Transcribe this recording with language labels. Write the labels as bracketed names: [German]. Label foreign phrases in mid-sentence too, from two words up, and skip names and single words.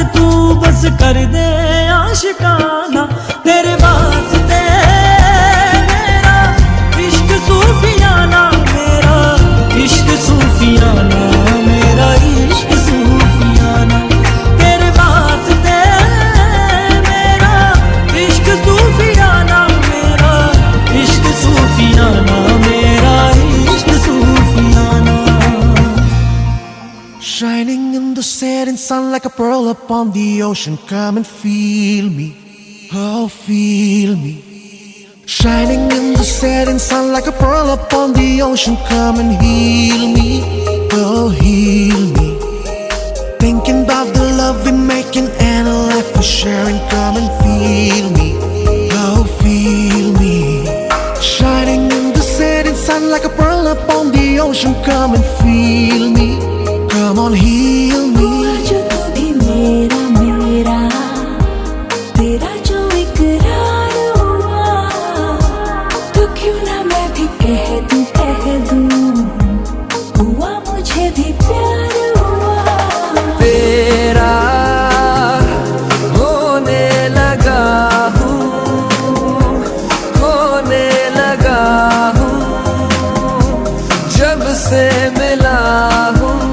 [Hindi] तू बस कर दे आशिकाना, तेरे वास्ते मेरा इश्क सूफियाना, मेरा इश्क सूफियाना, मेरा इश्क सूफियाना, तेरे वास्ते मेरा इश्क सूफियाना, मेरा इश्क सूफियाना, मेरा इश्क सूफियाना। [English] Shining in the setting sun like a pearl upon the ocean. Come and feel me, oh feel me. Shining in the setting sun like a pearl upon the ocean. Come and heal me, oh heal me. Thinking about the love we're making and a life we're sharing. Come and feel me, oh feel me. Shining in the setting sun like a pearl upon the ocean. Come and feel me, come on heal me. [Hindi] हुआ जो तू भी मेरा मेरा, तेरा जो इकरार हुआ, तो क्यों ना मैं भी कह दूं, हुआ मुझे भी प्यार हुआ। तेरा होने लगा हूँ, होने लगा हूँ, जब से मिला हूँ।